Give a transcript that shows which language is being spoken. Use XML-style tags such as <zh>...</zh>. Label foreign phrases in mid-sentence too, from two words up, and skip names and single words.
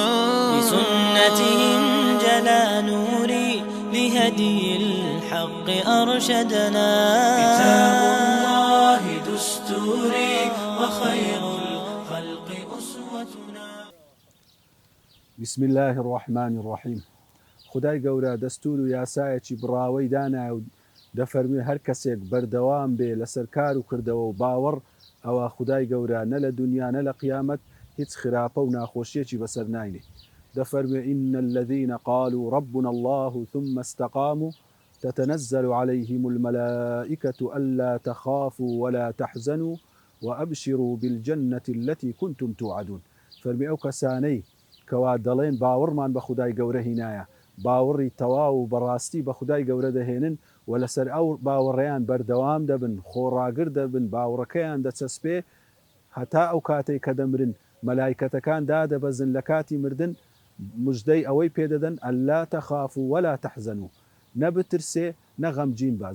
<ar>بسنته انجلى نوري لهدي الحق أرشدنا. كتاب الله دستوري وخير الخلق أسوتنا. بسم الله الرحمن الرحيم.</ar> <ckb>خدای گەورە دەستور و یاسایەکی بڕاوەی دانا و دەفەرمی هەر کەسێک بەردەوام بێ لەسەر کار و کردەوە و باوەڕ ئەوە خدای گەورە نە لە دنیا نە لە قیامەت هیچ خراپە و ناخۆشیەکی بەسەر ناینێ.</ckb> <ar>دەفەرمێ إن الذين قالوا ربنا الله ثم استقاموا تتنزل عليهم الملائكة ألا تخافوا ولا تحزنوا وأبشروا بالجنة التي كنتم توعدون.</ar> <ckb>فەرمی ئەو کەسانەی کەوا دەڵێن باوەڕمان بە خدای گەورە هینایە، باوەڕی تەواو و بەڕاستی بە خدای گەورە دەهێنن و لەسەر ئەو باوەڕیان بەردەوام دەبن، خۆڕاگر دەبن، باوەڕەکەیان دەچەسپێ هەتا ئەو کاتێک کە دەمرن مەلایکەتەکان دادەبەزن لە کاتی مردن مژدەی ئەوەی پێدەدەن</ckb> <ar>ئەللا تەخافوا ولا تەحزەنوا،</ar> <ckb>نەبترسێ نەغەمگین بە.</ckb>